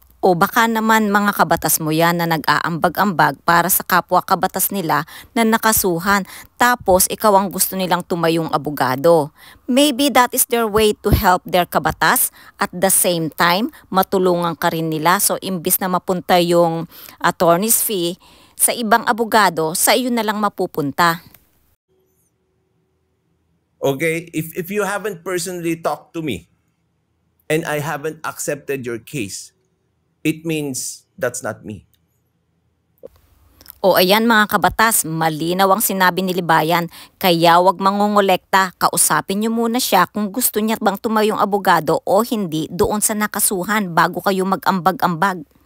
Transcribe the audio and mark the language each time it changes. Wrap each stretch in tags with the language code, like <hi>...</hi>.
<tl>O baka naman mga kabatas mo yan na nag-aambag-ambag para sa kapwa kabatas nila na nakasuhan tapos ikaw ang gusto nilang tumayong abogado.</tl> <en>Maybe that is their way to help their kabatas at the same time</en> <tl>matulungan ka rin nila. So imbis na mapunta yung attorney's fee sa ibang abogado, sa iyo na lang mapupunta.</tl> <en>Okay, if you haven't personally talked to me and I haven't accepted your case, it means that's not me.</en> <tl>O ayan mga kabatas, malinaw ang sinabi ni Libayan, kaya wag mangungulekta, kausapin niyo muna siya kung gusto niya bang tumayong abogado o hindi doon sa nakasuhan bago kayo mag-ambag-ambag.</tl>